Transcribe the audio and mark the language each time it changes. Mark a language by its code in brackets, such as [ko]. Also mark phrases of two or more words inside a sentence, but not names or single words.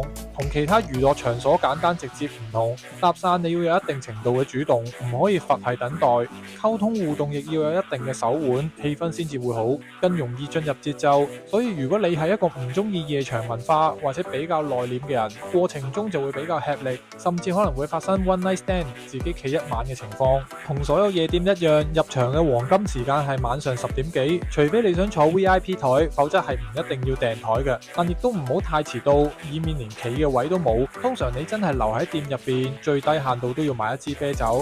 [yue] 同其他娛樂場所簡單直接唔同，搭訕你要有一定程度嘅主動，唔可以佛系等待，溝通互動亦要有一定嘅手腕，氣氛先至會好，更容易進入節奏。所以如果你係一個唔中意夜場文化或者比較內斂嘅人，過程中就會比較吃力，甚至可能會發生 [en] one night stand [yue] 自己企一晚嘅情況。同所有夜店一樣，入場嘅黃金時間係晚上10點幾，除非你想坐 VIP 台，否則係唔一定要訂台嘅。但亦都唔好太遲到，以免連企嘅位都冇。通常你真係留喺店入邊，最低限度都要買一支啤酒。